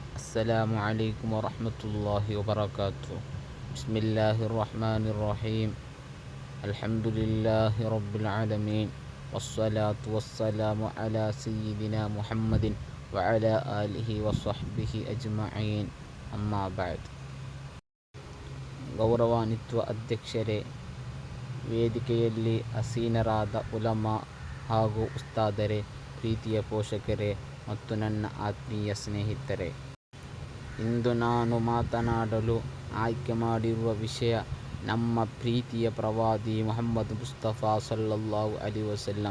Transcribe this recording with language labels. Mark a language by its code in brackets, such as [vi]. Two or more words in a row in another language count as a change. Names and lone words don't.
[ar] السلام عليكم ورحمة الله وبركاته. بسم الله الرحمن الرحيم. الحمد لله رب العالمين، والصلاة والسلام على سيدنا محمد وعلى آله وصحبه أجمعين. أما بعد. [kn] ಗೌರವಾನ್ವಿತ ಅಧ್ಯಕ್ಷರೇ, ವೇದಿಕೆಯಲ್ಲಿ ಆಸೀನರಾದ ಉಲಮಾ ಹಾಗೂ ಉಸ್ತಾದರೇ, ಪ್ರೀತಿಯ ಪೋಷಕರೇ ಮತ್ತು ನನ್ನ ಆತ್ಮೀಯ ಸ್ನೇಹಿತರೆ, ಇಂದು ನಾನು ಮಾತನಾಡಲು ಆಯ್ಕೆ ಮಾಡಿರುವ ವಿಷಯ ನಮ್ಮ ಪ್ರೀತಿಯ ಪ್ರವಾದಿ ಮುಹಮ್ಮದ್ ಮುಸ್ತಫಾ [ar] صلى الله عليه وسلم.